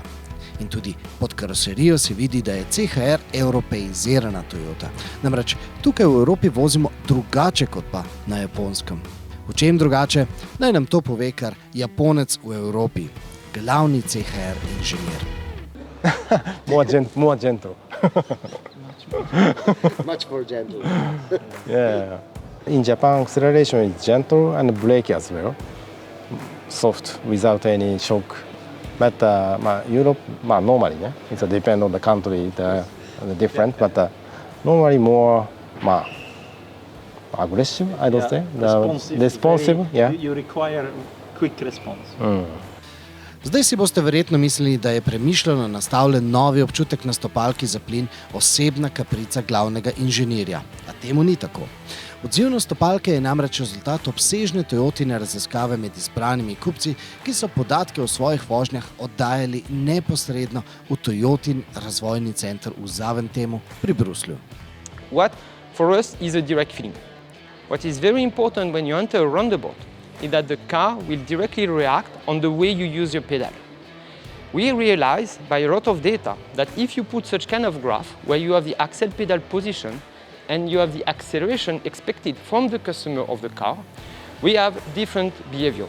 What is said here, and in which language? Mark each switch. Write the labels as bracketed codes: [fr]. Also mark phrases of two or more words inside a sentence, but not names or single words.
[sl] In tudi pod karoserijo se vidi, da je CHR evropeizirana Toyota. Namreč tukaj v Evropi vozimo drugače kot pa na Japonskem. V čem drugače? Naj nam to pove kar Japonec v Evropi, glavni CHR inženir. [en] More gentle. Much more gentle. Yeah. In Japan, acceleration is gentle and brake as well. Soft, without any shock. But Europe, normally, it depends on the country, the different, but normally more aggressive, I don't say. Responsive, yeah. You require quick response. [sl] Zdaj si boste verjetno mislili, da je premišljeno nastavljen novi občutek na stopalki za plin osebna kaprica glavnega inženirja. A temu ni tako. Odzivnost stopalke je namreč rezultat obsežne Toyotine raziskave med izbranimi kupci, ki so podatke o svojih vožnjah oddajali neposredno v Toyotin razvojni center v Zaventemu pri Bruslju. [en] What for us is a direct feeling. What is very important when you enter a roundabout is that the car will directly react on the way you use your pedal. We realize by a lot of data that if you put such kind of graph where you have the axle pedal position and you have the acceleration expected from the customer of the car, we have different behavior.